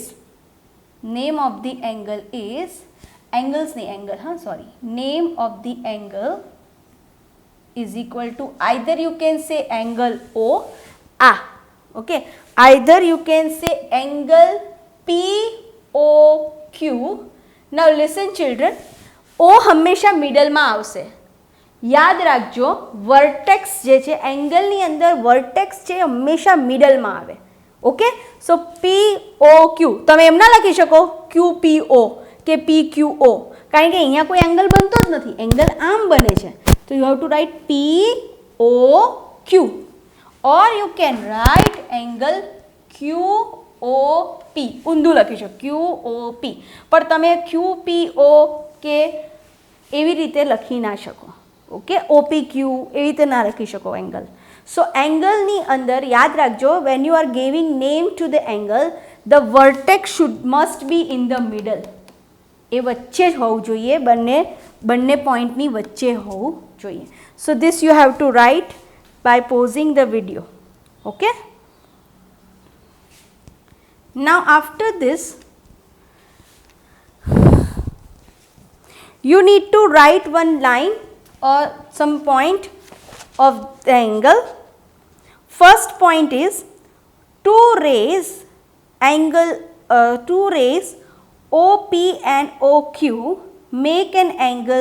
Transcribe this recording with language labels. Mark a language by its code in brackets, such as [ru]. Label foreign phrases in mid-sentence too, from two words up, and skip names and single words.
[en] Name of the angle is name of the angle is equal to, either you can say angle O, okay, either you can say angle POQ. Now listen children, [gu] O હંમેશા મિડલમાં આવશે. યાદ રાખજો, વર્ટેક્સ જે છે એંગલની અંદર વર્ટેક્સ છે હંમેશા મિડલમાં આવે. [en] okay, so [gu] POQ તમે એમ ના લખી શકો QPO કે PQO, કારણ કે અહીંયા કોઈ એંગલ બનતો જ નથી, એંગલ આમ બને છે. [en] તો you have to write POQ or you can write angle QOP. [gu] ઊંધું લખી શકો QOP, પણ તમે QPO કે એવી રીતે લખી ના શકો. ઓકે, OPQ એવી રીતે ના લખી શકો એંગલ. સો એંગલની અંદર યાદ રાખજો, [en] when you are giving name to the angle, the vertex must be in the middle. [gu] એ વચ્ચે જ હોવું જોઈએ, બંને પોઈન્ટની વચ્ચે હોવું જોઈએ. [en] so this you have to write by pausing the video. okay, now after this you need to write one line or some point of the angle. First point is two rays OP and OQ make an angle.